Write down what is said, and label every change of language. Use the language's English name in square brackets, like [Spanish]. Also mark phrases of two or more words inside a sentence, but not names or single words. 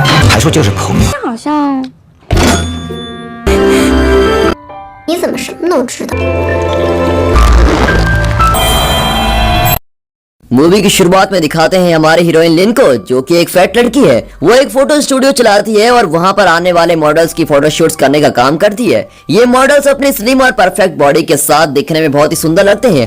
[Chinese] 还说这是朋友。好像你怎么什么都知道？ [Hindi] मूवी की शुरुआत में दिखाते हैं हमारे हीरोइन लिन को, जो कि एक फैट लड़की है। वो एक [English] photo studio [Hindi] चलाती है और वहां पर आने वाले मॉडल्स की [English] photo shoots [Hindi] करने का काम करती है। ये मॉडल्स अपनी स्लिम और [English] perfect body [Hindi] के साथ दिखने में बहुत ही सुंदर लगते हैं।